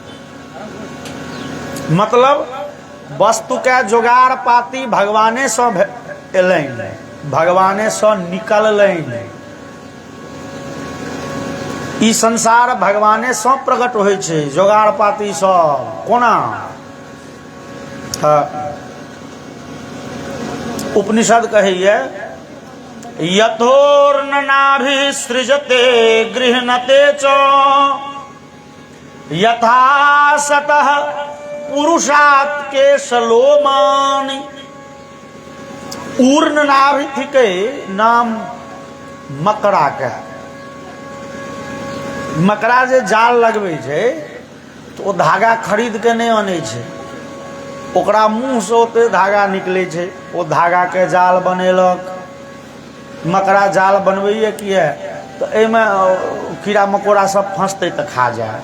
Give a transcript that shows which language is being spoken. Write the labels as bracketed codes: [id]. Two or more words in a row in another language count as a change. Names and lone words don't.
[mai] मतलब वस्तु के जोगाड़ पाती भगवाने से एलैन, भगवाने से निकललैन। ई संसार भगवाने से प्रकट होय छे, जोगाड़ पाती सब कोना। उपनिषद कहिए [sa] यथोर्ननाभि सृजते गृह्णते च, यथा सतः पुरुषात् केशलोमानि। [mai] ऊर्ण नाभि थिके नाम मकड़ा के। मकड़ा जे जाल लगबै छै तो ओ धागा खरीद के नहीं आनै छै, ओकरा मुंह से ओते धागा निकले छै, ओ धागा के जाल बनेलक। मकड़ा जाल बनबैए किए तो एमे कीड़ा मकोड़ा सब फंसते तो खा जाए।